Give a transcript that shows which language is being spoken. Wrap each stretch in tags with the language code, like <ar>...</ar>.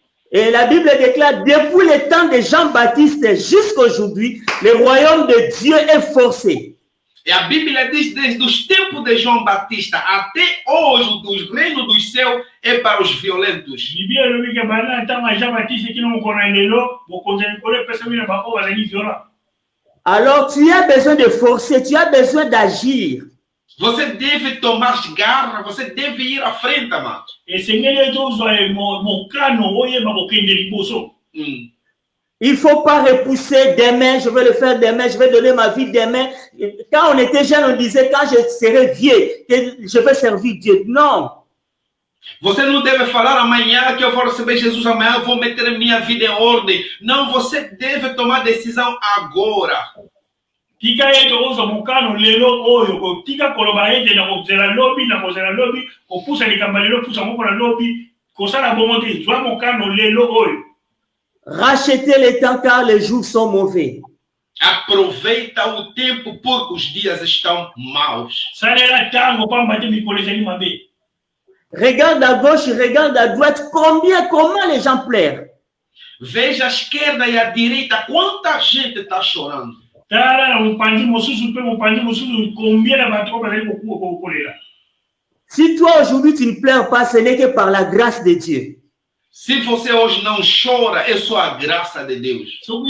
<fr>Et la Bible déclare, depuis le temps de Jean-Baptiste jusqu'à aujourd'hui, le royaume de Dieu est forcé.</fr> <pt>E a Bíblia diz, desde os tempos de João Batista até hoje, o reino dos céus é para os violentos.</pt> <ln>Biblia elobi ke bana ntango Jean Baptiste kino mokona lelo bokonzi ya likolo epesa bino bango bazali violent.</ln> <fr>Alors tu as besoin de forcer, tu as besoin d'agir.</fr> <pt>Você deve tomar garra, você deve ir à frente, amado.</pt> <ln>Esengeli ete ozwa mokano oyeba kokende liboso.</ln> <fr>Il ne faut pas repousser demain, je vais le faire demain, je vais donner ma vie demain. Quand on était jeune, on disait quand je serai vieux, que je vais servir Dieu. Non.</fr> <pt>Você não deve falar amanhã que eu vou receber Jesus, amanhã eu vou meter minha vida em ordem. Não, você deve tomar decisão agora.</pt> <ln>Tika ete ozwa mokano lelo oyo kotika koloba ete na kozela lobi kopusa likambo lelo pusa moko na lobi kosala bongo te zwa mokano lelo oyo.</ln> <fr>Rachetez le temps car les jours sont mauvais.</fr> <pt>Aproveita o tempo porque os dias estão maus.</pt> <ln>Salela tango pamba te mikolo ezali mabe.</ln> <fr>Regarde à gauche, regarde à droite, comment les gens pleurent.</fr> <pt>Veja à esquerda e à direita quanta gente está chorando.</pt> <ln>Tala na mupandi mosusu pe mupandi mosusu combien na bato bazali kokolela.</ln> <fr>Si toi aujourd'hui tu ne pleures pas, ce n'est que par la grâce de Dieu.</fr> <pt>Se você hoje não chora, é só a graça de Deus.</pt>